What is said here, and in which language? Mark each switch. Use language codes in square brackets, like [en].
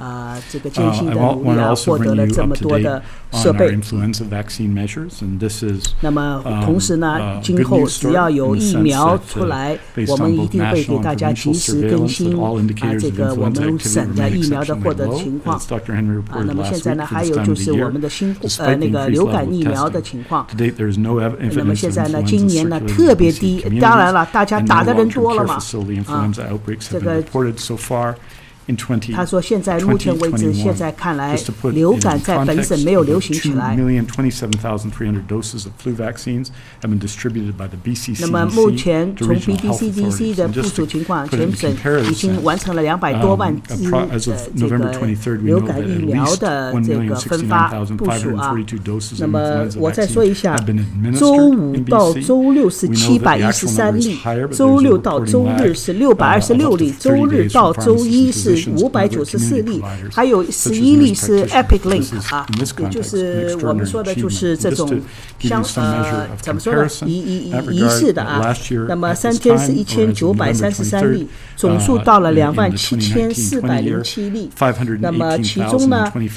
[en] I want to also bring you up to date on our influenza vaccine measures, and this is good news story in the sense that based on both national and provincial surveillance that all indicators of influenza activity remain exceptionally low, as Dr. Henry reported last week for this time of the year. Despite the increased level of testing, to date there is no evidence of influenza circulating in BC communities, and no long-term care facility influenza outbreaks have been reported so far. [zh] 他说现在目前为止现在看来流感在本省没有流行起来 [en] 2,027,300 doses of flu vaccines have been distributed by the BC CDC [zh] 那么目前从 BCDC 的部署情况全省已经完成了200多万支这个流感疫苗的这个分发部署那么我再说一下周五到周六是713例周六到周日是626例周日到周一是594例还有11例是 Epic Link 也就是我们说的就是这种怎么说呢仪式的那么3天是1933例总数到了27,407例那么其中呢